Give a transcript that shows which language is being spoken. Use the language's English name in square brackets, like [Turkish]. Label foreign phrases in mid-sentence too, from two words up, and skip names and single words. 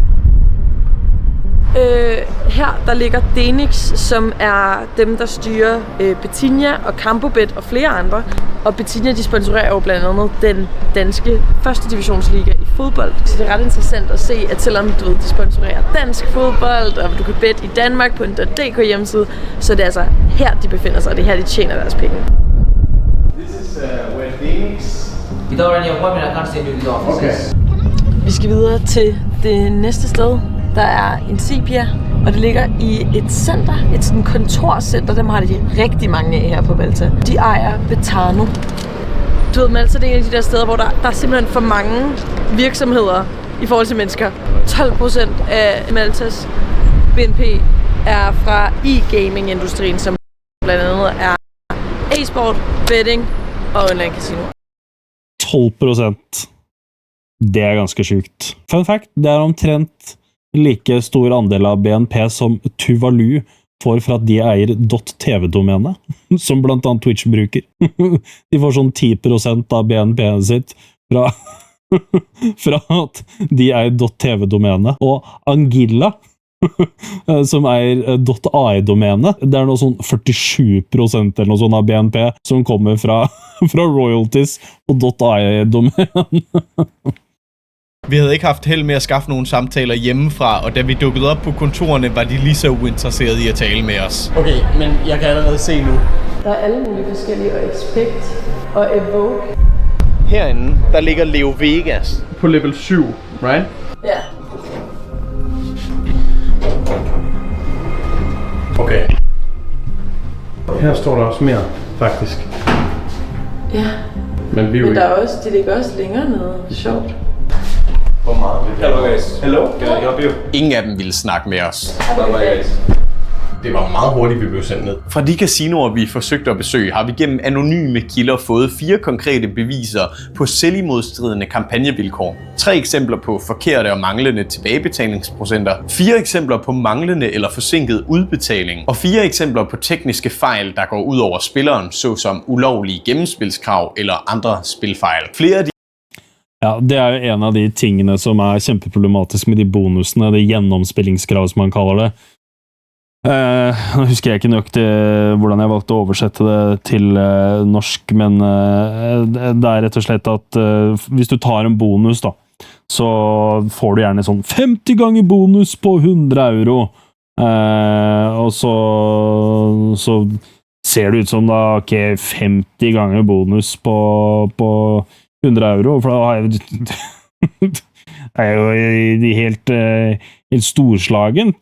[Danish] Her der ligger Denix, som er dem, der styrer Betinia og Campobet og flere andre. Og Betinia, de sponsorerer jo blandt andet den danske første divisionsliga i fodbold. Så det er ret interessant at se, at selvom de sponsorerer dansk fodbold, og du kan bette i Danmark på en .dk hjemmeside, så det er altså her, de befinder sig, og det er her, de tjener deres penge. [English] This is where Denix... Without any appointment, I can't send you to the offices. [Danish] Vi skal videre til det næste sted. Der er Incipia, og det ligger i et center, et sådan kontorcenter. Dem har de rigtig mange af her på Malta. De ejer Betano. Du ved, Malta det er en af de der steder, hvor der er simpelthen for mange virksomheder i forhold til mennesker. 12% af Maltas BNP er fra e-gaming-industrien, som blandt andet er e-sport, betting og online casino. 12%. [Norwegian] Det er ganske sykt. [English] Fun fact, [Norwegian] det er omtrent like stor andel av BNP som Tuvalu får for at de eier .tv-domenet, som blant annet Twitch bruker. De får sånn 10% av BNP sitt fra fra at de eier .tv-domenet, og Angilla, som eier .ai-domenet. Det er noe sånn 47% eller noe sånt av BNP som kommer fra royalties på .ai-domenet. [Danish] Vi havde ikke haft held med at skaffe nogle samtaler hjemmefra, og da vi dukkede op på kontorerne, var de lige så uinteresserede i at tale med os. Okay, men jeg kan allerede se nu. Der er alle mulige forskellige, og Expect og Evoke. Herinde, der ligger Leo Vegas på level 7, right? Ja. Okay. Her står der også mere, faktisk. Ja. Men der er også, de ligger også længere nede. Sjovt. Hvor meget vil det? [English] Hello guys. Hello? Can I help you? [Danish] Ingen af dem ville snakke med os. [English] Bye bye guys. [Danish] Det var meget hurtigt, vi blev sendt ned. Fra de casinoer, vi forsøgte at besøge, har vi gennem anonyme kilder fået 4 konkrete beviser på selvimodstridende kampagnevilkår. 3 eksempler på forkerte og manglende tilbagebetalingsprocenter, 4 eksempler på manglende eller forsinket udbetaling, og 4 eksempler på tekniske fejl, der går ud over spilleren, såsom ulovlige gennemspilskrav eller andre spilfejl. Flere af de [Norwegian] Ja, det er jo en av de tingene som er kjempeproblematisk med de bonusene, det gjennomspillingskrav som man kaller det. Nå husker jeg ikke nøyaktig hvordan jeg valgte å oversette det til norsk, men det er rett og slett at hvis du tar en bonus da, så får du gjerne sånn 50 ganger bonus på 100 euro, og så ser det ut som da, ok, 50 ganger bonus på 100 euro, for da har jeg det er jo helt storslagent.